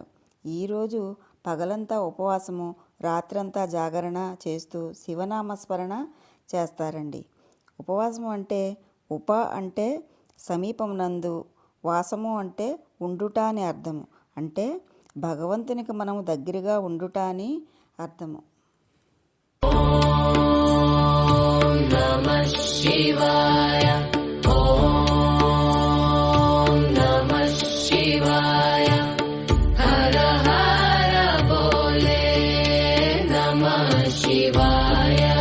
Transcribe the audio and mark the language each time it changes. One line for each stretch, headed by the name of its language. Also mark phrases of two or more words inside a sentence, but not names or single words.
Telugu: ఈరోజు పగలంతా ఉపవాసము, రాత్రంతా జాగరణ చేస్తూ శివనామస్మరణ చేస్తారండి. ఉపవాసము అంటే ఉప అంటే సమీపం నందు, వాసము అంటే ఉండుట అని అర్థము. అంటే భగవంతునికి మనము దగ్గరగా ఉండుట అని అర్థము.
Sanskrit: नमः शिवाय ॐ नमः शिवाय हर हर बोले नमः शिवाय